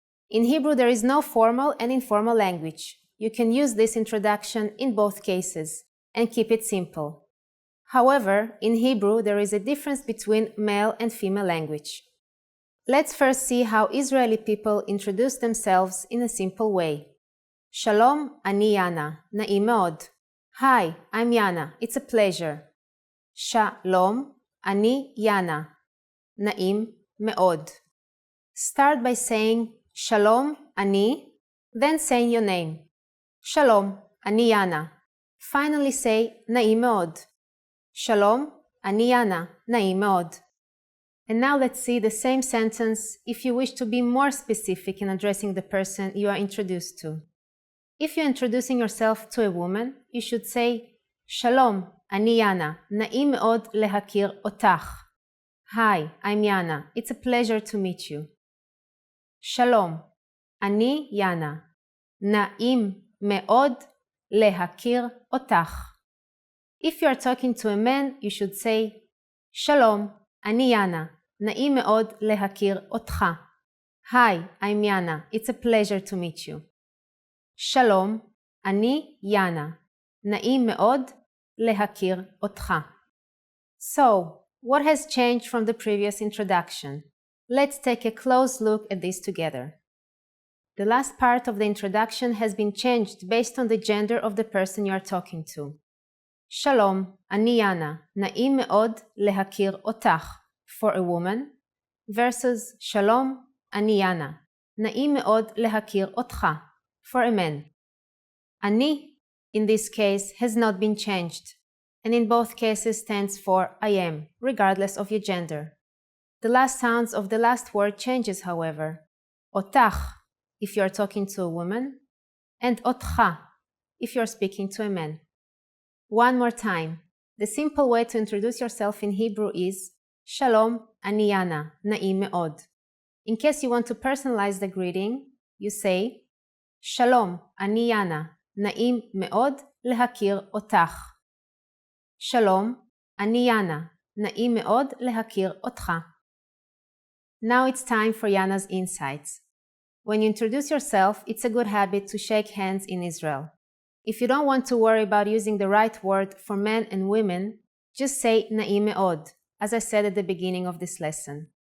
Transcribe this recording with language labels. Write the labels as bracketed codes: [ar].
[en] In Hebrew, there is no formal and informal language. You can use this introduction in both cases and keep it simple. However, in Hebrew, there is a difference between male and female language. Let's first see how Israeli people introduce themselves in a simple way. [he] Shalom, אני יאנה. נעים מאוד. [en] Hi, I'm Yana. It's a pleasure. [he] Shalom, אני יאנה. נעים מאוד. [en] Start by saying Shalom, אני, then saying your name. [he] Shalom, אני יאנה. [en] Finally say נעים מאוד. [he] Shalom, אני יאנה. נעים מאוד. [en] And now let's see the same sentence if you wish to be more specific in addressing the person you are introduced to. If you're introducing yourself to a woman, you should say [he] Shalom, אני יאנה. נעים מאוד להכיר אותך. [en] Hi, I'm Yana. It's a pleasure to meet you. [he] Shalom, אני יאנה. נעים מאוד להכיר אותך. [en] If you are talking to a man, you should say [he] Shalom, אני יאנה. נעים מאוד להכיר אותך. [en] Hi, I'm Yana. It's a pleasure to meet you. [he] Shalom, אני יאנה. נעים מאוד להכיר אותך. [en] So, what has changed from the previous introduction? Let's take a close look at this together. The last part of the introduction has been changed based on the gender of the person you are talking to. [he] Shalom, אני יאנה. נעים מאוד להכיר אותך [en] for a woman versus [he] Shalom, אני יאנה. נעים מאוד להכיר אותך [en] for a man. אני, in this case, has not been changed, and in both cases stands for I am, regardless of your gender. The last sounds of the last word changes, however. אותך, if you are talking to a woman, and אותך, if you are speaking to a man. One more time. The simple way to introduce yourself in Hebrew is [he] Shalom, אני יאנה, נעים מאוד. [en] In case you want to personalize the greeting, you say [he] Shalom, אני יאנה, נעים מאוד להכיר אותך. Shalom, אני יאנה, נעים מאוד להכיר אותך. [en] Now it's time for Yana's insights. When you introduce yourself, it's a good habit to shake hands in Israel. If you don't want to worry about using the right word for men and women, just say [he] נעים מאוד, [en] as I said at the beginning of this lesson.